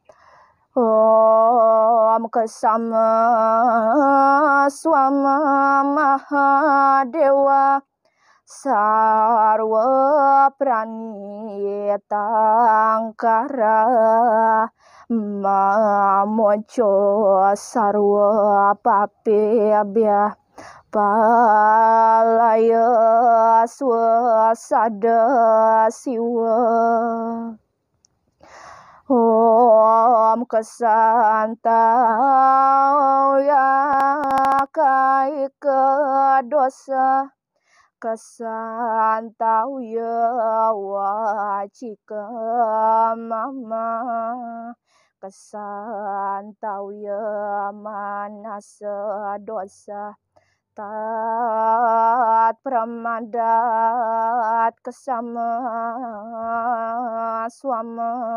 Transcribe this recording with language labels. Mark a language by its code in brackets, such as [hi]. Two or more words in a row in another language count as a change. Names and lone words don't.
[sa] Om Kesama Swama Mahadewa Sarwa Pranitangkara Mamojo Sarwa Papebya Palaya Swasada Siwa. Om Kesantauya Kaika Dosa Kesantauya Wacika Mama Kesantauya Manasa Dosa Tat Pramadat Kesama Swama.